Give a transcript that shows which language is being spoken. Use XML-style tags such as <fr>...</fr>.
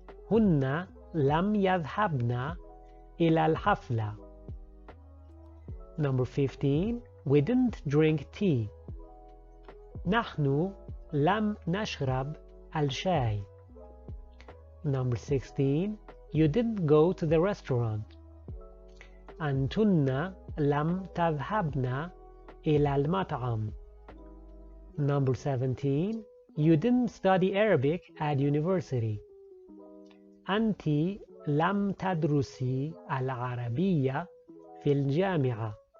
<ar>هن لم يذهبن إلى الحفلة.</ar> <en>Number 15. We didn't drink tea.</en> <ar>نحن لم نشرب الشاي.</ar> <en>Number 16. You didn't go to the restaurant.</en> <ar>أنتن لم تذهبن إلى المطعم.</ar> <en>Number 17. You didn't study Arabic at university.</en> <ar>أنت لم تدرسي العربية في الجامعة.</ar>